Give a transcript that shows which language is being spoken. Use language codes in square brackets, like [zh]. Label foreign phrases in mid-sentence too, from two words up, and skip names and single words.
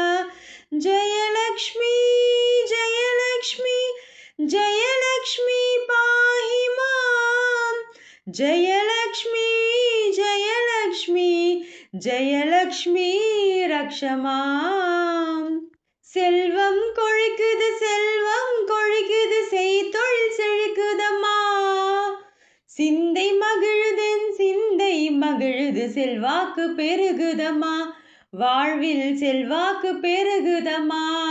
[sa] जयलक्ष्मी जयलक्ष्मी जयलक्ष्मी पाहि मां। जयलक्ष्मी जयलक्ष्मी जयलक्ष्मी रक्ष मां। [ta] செல்வம் கொழிக்குது செல்வம் கொழிக்குது செய்தொழில் செழிக்குதம்மா. சிந்தை மகிழுதென் சிந்தை மகிழுது செல்வாக்கு பெருகுதம்மா. வாழ்வில் செல்வாக்கு பெருகுதம்மா.